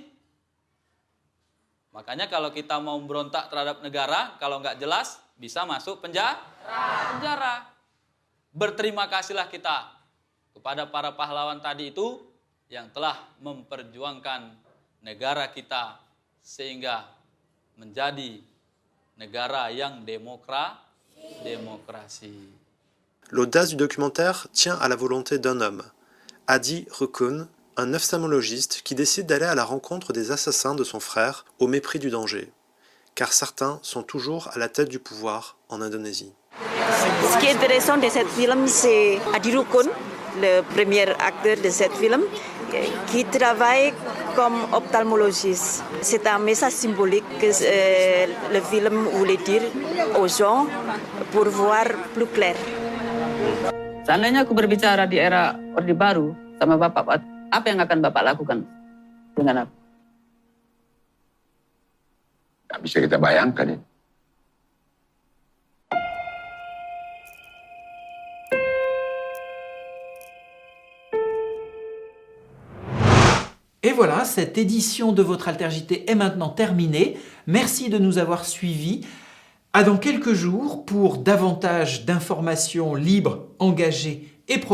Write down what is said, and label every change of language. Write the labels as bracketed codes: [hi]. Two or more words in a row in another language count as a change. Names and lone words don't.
[id] Makanya kalau kita mau berontak terhadap negara, kalau nggak jelas, bisa masuk penjara. Berterima kasihlah kita kepada para pahlawan tadi itu yang telah memperjuangkan negara kita sehingga menjadi negara yang démocratie. [fr] L'audace du documentaire tient à la volonté d'un homme, Adi Rukun, un ophtalmologiste qui décide d'aller à la rencontre des assassins de son frère au mépris du danger, car certains sont toujours à la tête du pouvoir en Indonésie. Ce qui est intéressant de cette film, c'est Adi Rukun, le premier acteur de cette film, qui travaille comme ophtalmologiste. C'est un message symbolique que le film voulait dire aux gens pour voir plus clair. [id] Seandainya aku berbicara di era Orde Baru sama Bapak, apa yang akan Bapak lakukan dengan aku? Gak bisa kita bayangkan ya. [fr] Et voilà, cette édition de Votre Altergité est maintenant terminée. Merci de nous avoir suivis. À dans quelques jours pour davantage d'informations libres, engagées et progressistes.